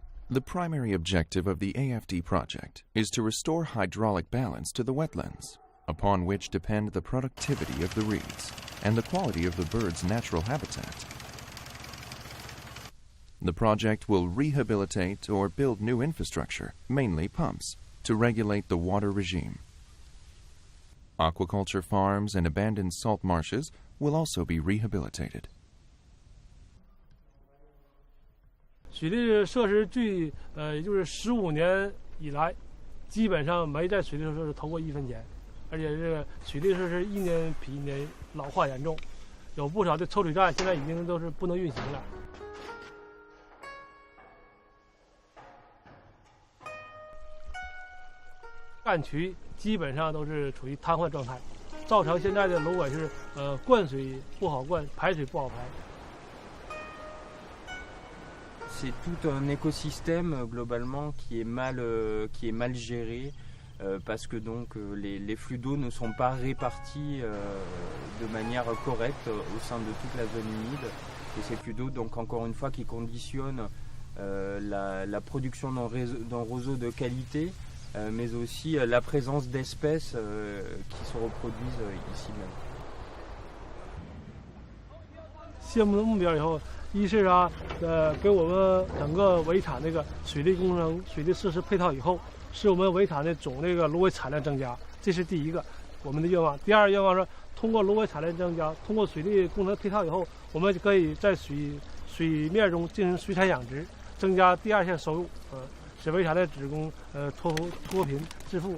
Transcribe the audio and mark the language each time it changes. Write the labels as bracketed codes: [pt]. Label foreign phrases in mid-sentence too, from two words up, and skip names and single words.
[en] The primary objective of the AFD project is to restore hydraulic balance to the wetlands, upon which depend the productivity of the reeds and the quality of the birds' natural habitat. The project will rehabilitate or build new infrastructure, mainly pumps, to regulate the water regime. Aquaculture farms and abandoned salt marshes will also be rehabilitated. [zh] 水利设施也就是15年以来，基本上没在水利设施投过1分钱，而且这个水利设施一年比一年老化严重，有不少的抽水站现在已经都是不能运行了。干渠基本上都是处于瘫痪状态，造成现在的芦苇是灌水不好灌，排水不好排。 [fr] C'est tout un écosystème globalement qui est mal géré parce que donc les flux d'eau ne sont pas répartis de manière correcte au sein de toute la zone humide et ces flux d'eau donc encore une fois qui conditionnent la production d'un roseau de qualité mais aussi la présence d'espèces qui se reproduisent ici même. [zh] 项目的目标以后，一是给我们整个围场这个水利工程、水利设施配套以后，使我们围场的总这个芦苇产量增加，这是第一个我们的愿望。第二个愿望是通过芦苇产量增加，通过水利工程配套以后，我们就可以在水面中进行水产养殖，增加第二项收入，使围场的职工脱贫致富。